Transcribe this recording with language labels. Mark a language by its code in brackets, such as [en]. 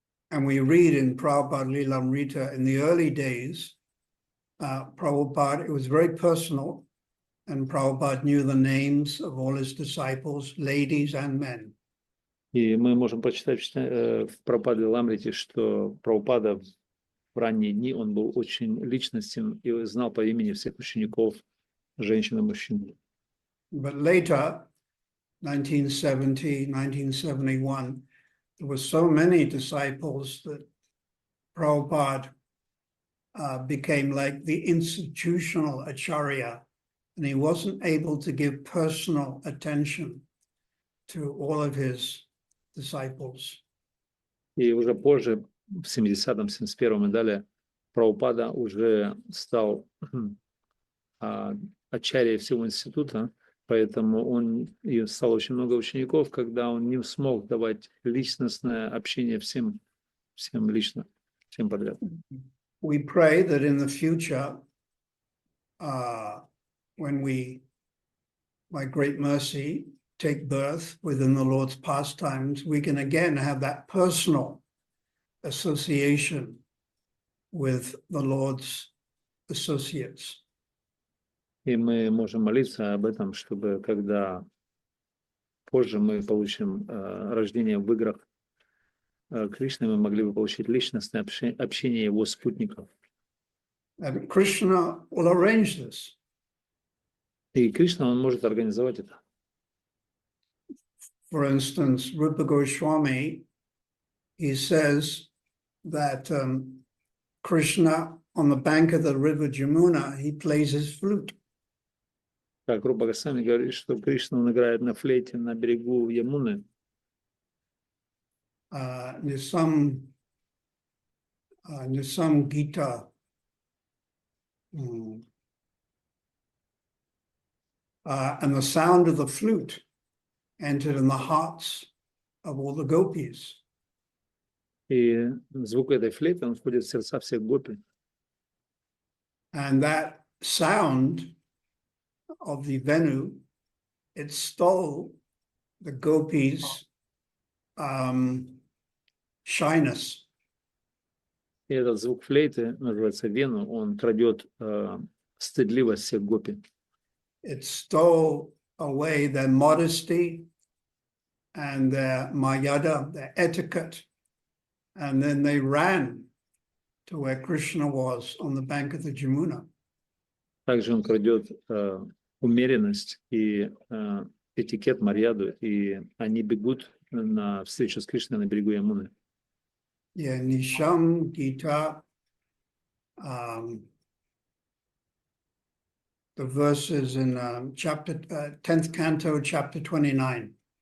[en] And we read in Prabhupada Lilamrita, in the early days, Prabhupada, it was very personal, and Prabhupada knew the names of all his disciples, ladies and men. [ru] И мы можем прочитать в Прабхупаде Ламрите, что Прабхупада в ранние дни, он был очень личностен и знал по имени всех учеников, женщин и мужчин. [en] But later, 1970, 1971, there were so many disciples that Prabhupada became like the institutional acharya, and he wasn't able to give personal attention to all of his disciples. [ru] И уже позже, в 70-м, 71-м и далее, Прабхупада уже стал ачарьей всего института, поэтому он и стал очень много учеников, когда он не смог давать личностное общение всем лично, всем подряд. [en] We pray that in the future, when we, by great mercy, take birth within the Lord's pastimes, we can again have that personal association with the Lord's associates. [ru] И мы можем молиться об этом, чтобы когда позже мы получим рождение в играх Кришны, мы могли бы получить личностное общение его спутников. [en] And Krishna will arrange this. [ru] И Кришна, он может организовать это. [en] For instance, Rupa Goswami, he says that Krishna, on the bank of the river Jamuna, he plays his flute. [ru] Как Рупа Госвами говорит, что Кришна, он играет на флейте на берегу Ямуны. [en] There's some Gita, and the sound of the flute entered in the hearts of all the gopis. [ru] И звук этой флейты, он входит в сердца всех гопи. [en] And that sound of the Venu, it stole the gopis' shyness. [ru] И этот звук флейты, называется Вену, он крадет стыдливость всех гопи. [en] It stole away their modesty and their mayada, their etiquette, and then they ran to where Krishna was on the bank of the Jamuna. [ru] Также он крадет умеренность и этикет, марьяду, и они бегут на встречу с Кришной на берегу Ямуны. [en] Yeah, Nisham Gita, the verses in chapter 10th canto, chapter 29.